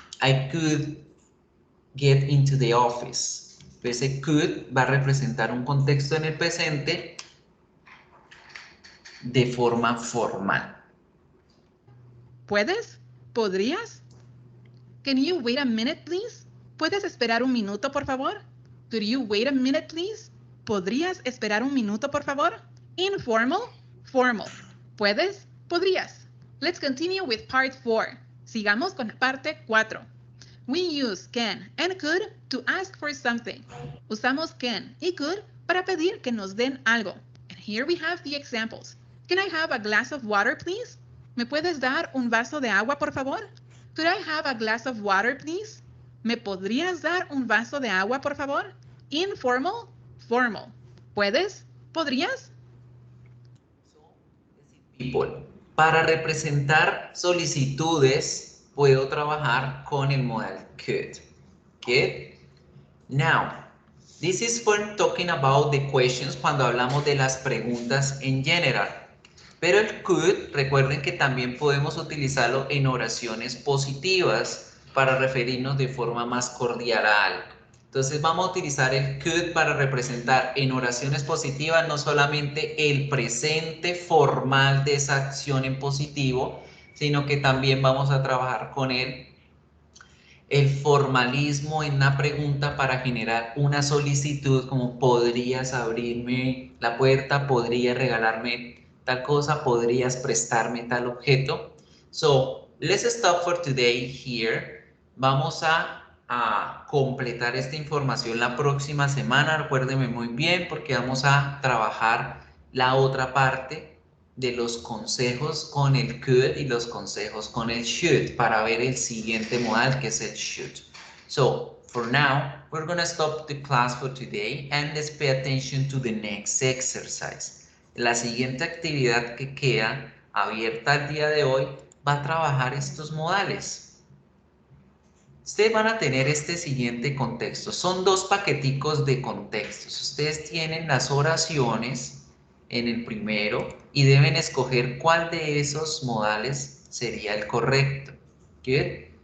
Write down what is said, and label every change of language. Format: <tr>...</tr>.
<en>I could get into the office.</en> <es>Ese could va a representar un contexto en el presente de forma formal. ¿Puedes? ¿Podrías?</es> <en>Can you wait a minute, please?</en> <es>¿Puedes esperar un minuto, por favor?</es> <en>Could you wait a minute, please?</en> <es>¿Podrías esperar un minuto, por favor? Informal, formal. ¿Puedes? ¿Podrías?</es> <en>Let's continue with part 4.</en> <es>Sigamos con la parte 4.</es> <en>We use can and could to ask for something.</en> <es>Usamos can y could para pedir que nos den algo.</es> <en>And here we have the examples. Can I have a glass of water, please?</en> <es>¿Me puedes dar un vaso de agua, por favor?</es> <en>Could I have a glass of water, please?</en> <es>¿Me podrías dar un vaso de agua, por favor? Informal, formal. ¿Puedes? ¿Podrías?</es> <en>People.</en> <es>Para representar solicitudes, puedo trabajar con el modal could.</es> <en>Good. Now, this is for talking about the questions</en> <es>cuando hablamos de las preguntas en general. Pero el could, recuerden que también podemos utilizarlo en oraciones positivas para referirnos de forma más cordial a algo. Entonces vamos a utilizar el could para representar en oraciones positivas no solamente el presente formal de esa acción en positivo, sino que también vamos a trabajar con el formalismo en una pregunta para generar una solicitud como podrías abrirme la puerta, podrías regalarme tal cosa, podrías prestarme tal objeto.</es> <en>So, let's stop for today here.</en> <es>Vamos a completar esta información la próxima semana. Recuérdenme muy bien porque vamos a trabajar la otra parte de los consejos con el could y los consejos con el should para ver el siguiente modal que es el should.</es> <en>So, for now, we're going to stop the class for today and let's pay attention to the next exercise.</en> <es>La siguiente actividad que queda abierta el día de hoy va a trabajar estos modales. Ustedes van a tener este siguiente contexto. Son dos paqueticos de contextos. Ustedes tienen las oraciones en el primero y deben escoger cuál de esos modales sería el correcto.</es> <en>¿Good?</en>